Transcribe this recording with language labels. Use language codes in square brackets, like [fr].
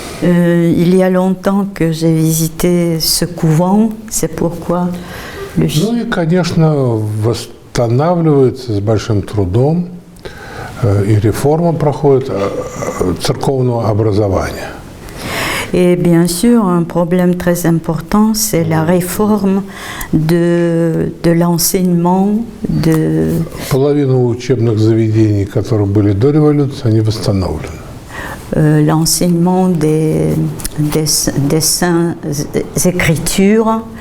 [fr] Il y a longtemps que j'ai visité ce couvent, c'est pourquoi le... [ru] Ну и, конечно, восстанавливается с большим трудом, и реформа проходит церковного образования. [fr] Et bien sûr, un problème très important, c'est la réforme de l'enseignement. [ru] Половину учебных заведений, которые были до революции, они восстановлены. [fr] L'enseignement des saintes écritures.